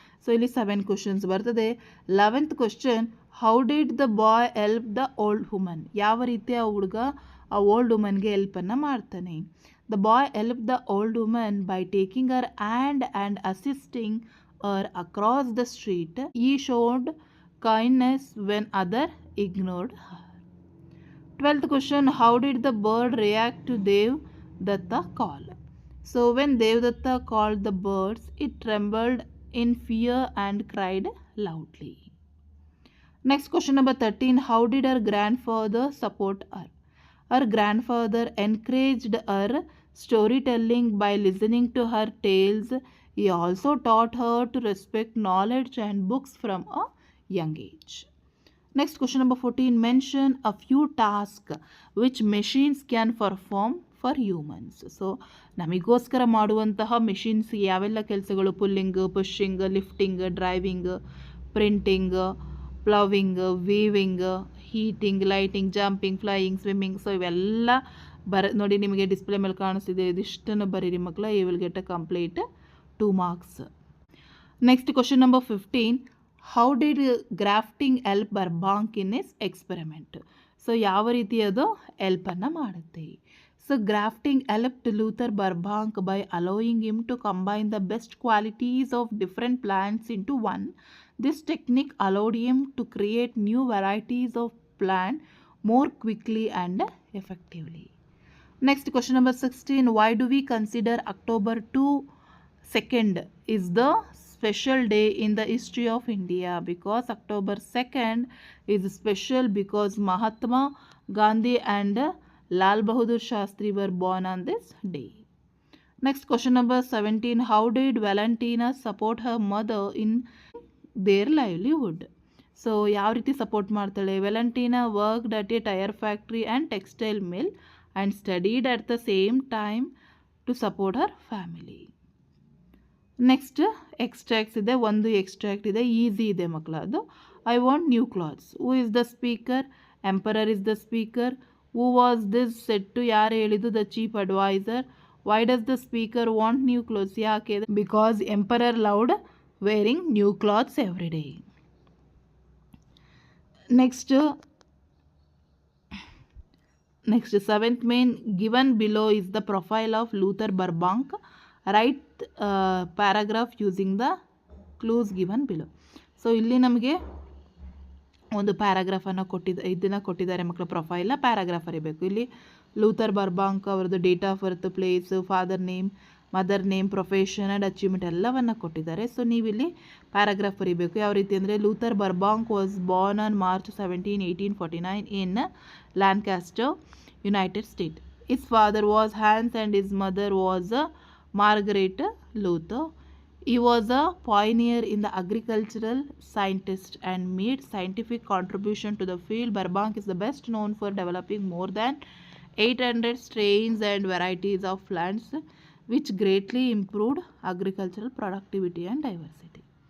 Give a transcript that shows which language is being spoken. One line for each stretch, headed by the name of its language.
Kannada: So ಇಲ್ಲಿ 7 questions ಬರ್ತದೆ.
English: 11th question, how did the boy help the old woman.
Kannada: ಯಾವ ರೀತಿ ಆ ಹುಡುಗ ಆ ಓಲ್ಡ್ ವುಮನ್ಗೆ ಹೆಲ್ಪನ್ನು ಮಾಡ್ತಾನೆ.
English: The boy help the old woman by taking her hand and assisting her across the street. ಈ showed kindness when other ignored her. 12th question, how did the bird react to Devdatta call? So when Devdatta called the birds, it trembled in fear and cried loudly. Next question number 13. How did her grandfather support her? Her grandfather encouraged her storytelling by listening to her tales. He also taught her to respect knowledge and books from a young age. Next question number 14. Mention a few tasks which machines can perform for humans.
Kannada: So ನಮಗೋಸ್ಕರ ಮಾಡುವಂತಹ machines ಯಾವೆಲ್ಲ ಕೆಲಸಗಳು?
English: Pulling, pushing, lifting, driving, printing, ploughing, weaving, heating, lighting, jumping, flying, swimming.
Kannada: So ಇವೆಲ್ಲ ನೋಡಿ ನಿಮಗೆ display ಮೇಲೆ ಕಾಣಿಸ್ತಿದೆ. ಇದಿಷ್ಟನ್ನು ಬರೀರಿ ಮಕ್ಕಳ.
English: You will get a complete 2 marks. Next question number 15. How did grafting help Burbank in his experiment?
Kannada: So ಯಾವ ರೀತಿ ಅದು ಹೆಲ್ಪನ್ನು ಮಾಡುತ್ತೆ?
English: So grafting helped Luther Burbank by allowing him to combine the best qualities of different plants into one. This technique allowed him to create new varieties of plant more quickly and effectively. Next question number 16. Why do we consider October 2nd is the special day in the history of India? Because October 2nd is special because Mahatma Gandhi and Lal Bahadur Shastri were born on this day. Next question number 17. How did Valentina support her mother in their livelihood?
Kannada: So ಯಾವ ರೀತಿ support ಮಾಡ್ತಾಳೆ?
English: Valentina worked at a tyre factory and textile mill and studied at the same time to support her family.
Kannada: Next extracts ಇದೆ. ಒಂದು extract ಇದೆ, easy ಇದೆ ಮಕ್ಕಳ.
English: ಅದು I want new clothes. Who is the speaker? Emperor is the speaker. Who was this said to?
Kannada: ಯಾರು ಹೇಳಿದ್ದು?
English: The chief advisor. Why does the speaker want new clothes?
Kannada: ಯಾಕೆ?
English: Because emperor loved wearing new clothes every day. Next 7th main given below is the profile of Luther Burbank. Write paragraph using the clues given below.
Kannada: So ಇಲ್ಲಿ ನಮಗೆ ಒಂದು ಪ್ಯಾರಾಗ್ರಾಫನ್ನು ಕೊಟ್ಟಿದ್ದಾರೆ ಮಕ್ಕಳ. Profile paragraph ಬರೀಬೇಕು. ಇಲ್ಲಿ Luther ಬರ್ಬಾಂಕ್ ಅವರದ್ದು date of birth, place, father name, mother name, profession and achievement ಎಲ್ಲವನ್ನು ಕೊಟ್ಟಿದ್ದಾರೆ. ಸೊ ನೀವಿಲ್ಲಿ ಪ್ಯಾರಾಗ್ರಾಫ್ ಬರೀಬೇಕು. ಯಾವ ರೀತಿ ಅಂದರೆ,
English: Luther Burbank was born on March 17, 1849 in Lancaster, United State. His father was Hans and his mother was Margaret Luther. He was a pioneer in the agricultural scientist and made scientific contribution to the field. Burbank is the best known for developing more than 800 strains and varieties of plants which greatly improved agricultural productivity and diversity.